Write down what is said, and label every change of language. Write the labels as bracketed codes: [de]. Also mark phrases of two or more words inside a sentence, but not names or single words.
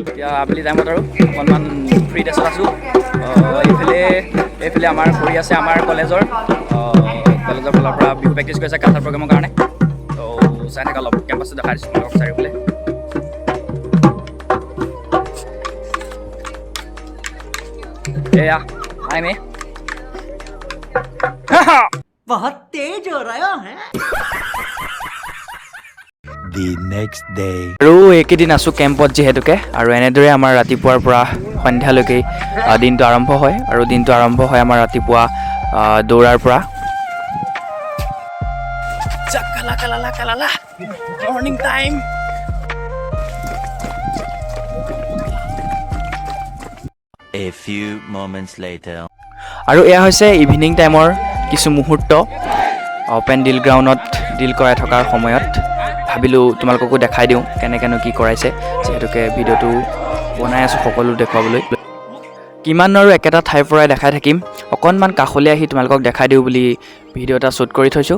[as] এতিয়া আবেলি টাইমত আৰু অকণমান [en] free dress [as] আছোঁ। এইফালে আমাৰ কৰি আছে আমাৰ কলেজৰ ফালৰ পৰা বিহু প্ৰেক্টিছ কৰি আছে [en] culture program [as] কাৰণে। তো চাই থকা অলপ কেম্পাছটো দেখাই দিছোঁ তোমালোকক চাৰিওফালে। এয়া আই মে [hi] बहुत तेज हो रहा है। [en] The next day. [as] আৰু এইকেইদিন আছোঁ কেম্পত যিহেতুকে, আৰু এনেদৰে আমাৰ ৰাতিপুৱাৰ পৰা সন্ধিয়ালৈকে দিনটো আৰম্ভ হয়। আৰু দিনটো আৰম্ভ হয় আমাৰ ৰাতিপুৱা দৌৰাৰ পৰা। [en] morning time. A few moments later. [as] আৰু এয়া হৈছে [en] evening time [as] কিছু মুহূৰ্ত [en] open drill ground [as] ডিল কৰাই থকাৰ সময়ত। ভাবিলোঁ তোমালোককো দেখাই দিওঁ কেনেকৈনো কি কৰাইছে, যিহেতুকে ভিডিঅ'টো বনাই আছোঁ সকলো দেখুৱাবলৈ। কিমান আৰু একেটা ঠাইৰ পৰাই দেখাই থাকিম, অকণমান কাষলৈ আহি তোমালোকক দেখাই দিওঁ বুলি ভিডিঅ' এটা শ্বুট কৰি থৈছোঁ।